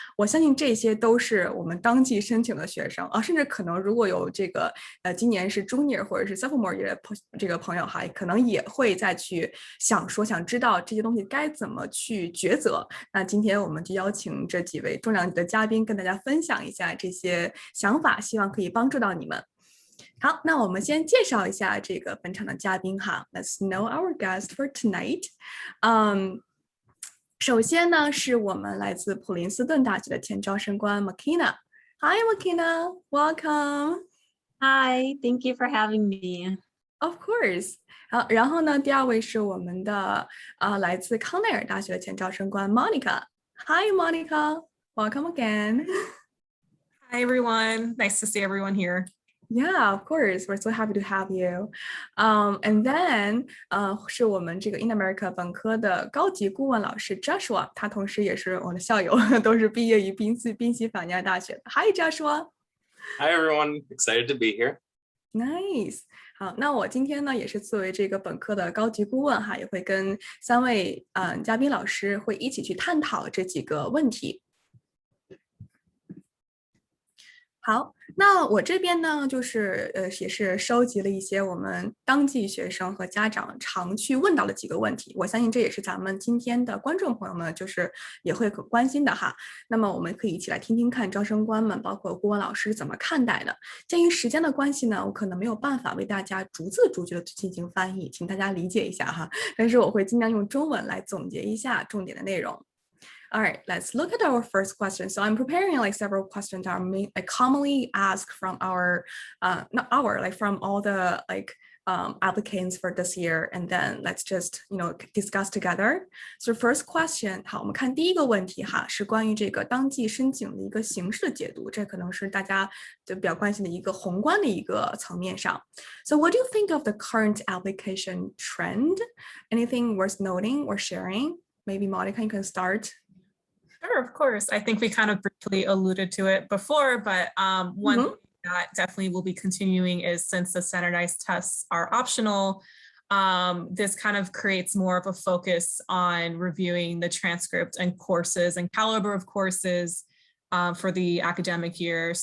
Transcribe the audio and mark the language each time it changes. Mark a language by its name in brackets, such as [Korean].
[Chinese] 我相信这些都是我们当季申请的学生啊，甚至可能如果有这个今年是 junior 或者是 sophomore year 的这个朋友哈，可能也会再去想知道这些东西该怎么去抉择。那今天我们就邀请这几位重量级的嘉宾跟大家分享一下这些想法，希望可以帮助到你们。好，那我们先介绍一下这个本场的嘉宾哈。 [English] Let's know our guest for tonight. [Chinese] 首先呢，是我们来自普林斯顿大学的前招生官 Makina。 [English] Hi, Makina. Welcome. Hi, thank you for having me. Of course. [Chinese] 好，然后呢，第二位是我们的来自康奈尔大学的前招生官 Monica。 [English] Hi, Monica. Welcome again. Hi, everyone. Nice to see everyone here. Yeah, of course. We're so happy to have you. And then [Chinese] 是我们这个 In America 本科的高级顾问老师 Joshua，他同时也是我的校友，都是毕业于宾夕法尼亚大学的。 [English] Hi, Joshua. Hi, everyone. Excited to be here. Nice. [Chinese] 好，那我今天呢也是作为这个本科的高级顾问哈，也会跟三位嘉宾老师会一起去探讨这几个问题。好，那我这边呢，就是也是收集了一些我们当季学生和家长常去问到的几个问题，我相信这也是咱们今天的观众朋友们就是也会很关心的哈。那么我们可以一起来听听看招生官们，包括顾问老师怎么看待的。鉴于时间的关系呢，我可能没有办法为大家逐字逐句的进行翻译，请大家理解一下哈。但是我会尽量用中文来总结一下重点的内容。 [English] All right, let's look at our first question. So I'm preparing like several questions that are commonly asked from our, not our, like from all the applicants for this year, and then let's just discuss together. So first question， [Chinese] 好，我们看第一个问题哈，是关于这个当季申请的一个形式的解读，这可能是大家就比较关心的一个宏观的一个层面上。 [English] So what do you think of the current application trend? Anything worth noting or sharing? Maybe Monica, you can start. Sure, of course. I think we kind of briefly alluded to it before, but one thing that definitely will be continuing is since the standardized tests are optional, this kind of creates more of a focus on reviewing the transcript and courses and caliber of courses for the academic year.